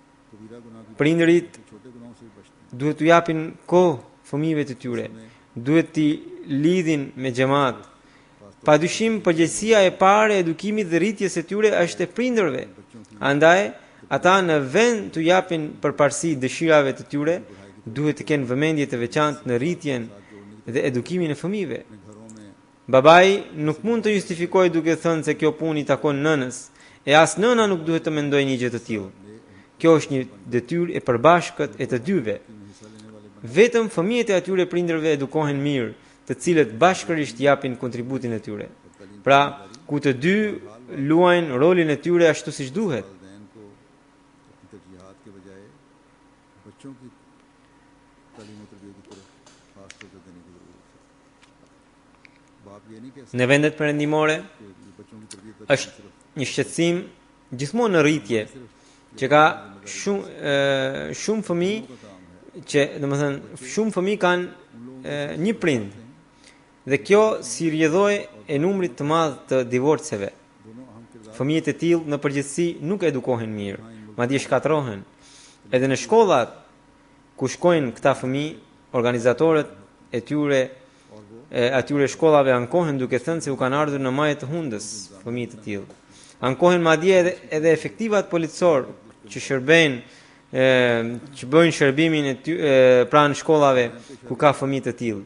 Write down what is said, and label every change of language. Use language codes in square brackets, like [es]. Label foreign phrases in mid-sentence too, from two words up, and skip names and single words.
[ur] کبیرہ گناہ کی [sq] Prindërit [ur] چھوٹے گناہوں سے بھی بچتے ہیں. [sq] duhet t'u japin kohë fëmijëve të tyre, duhet t'i lidhin me xhamat. Padyshim përgjegjësia e parë e edukimit dhe rritjes së tyre është e prindërve. Andaj ata në vend t'u japin përparësi dëshirave të tyre, duhet të kenë vëmendje të veçantë në rritjen dhe edukimin e fëmijëve. [ur] گھروں میں [sq] Babai nuk mund të justifikojë duke thënë se kjo punë i takon nënës, e as nëna nuk duhet të mendojë një gjë të tillë. Kjo është një detyrë e përbashkët e të dyve. Vetëm fëmijët e atyre prindërve edukohen mirë, të cilët bashkërisht japin kontributin e tyre. Pra, ku të dy luajnë rolin e tyre ashtu siç duhet. [ur] والدین کو اپنی ترجیحات کے بجائے بچوں کی تعلیم اور تربیت کی طرف خاص توجہ دینے کی ضرورت ہے. باپ یہ نہیں کہہ سکتے [sq] Në vendet perëndimore [ur] کہ بچوں کی تربیت کا [sq] është një shqetësim gjithmonë në rritje që ka shumë fëmijë që domethënë shumë fëmijë kanë një prind dhe kjo si rrjedhoi e numrit të madh të divorceve. [ur] دونوں اہم کردار [sq] Fëmijët e tillë në përgjithësi nuk edukohen mirë, madje shkatrohen. Edhe në shkollat ku shkojnë këta fëmijë, organizatorët e tyre atyre shkollave ankohen duke thënë se u kanë ardhur në majë të hundës fëmijë të tillë. Ankohen madje edhe efektivat policor që shërbejnë që bëjnë shërbimin pranë shkollave ku ka fëmijë të tillë.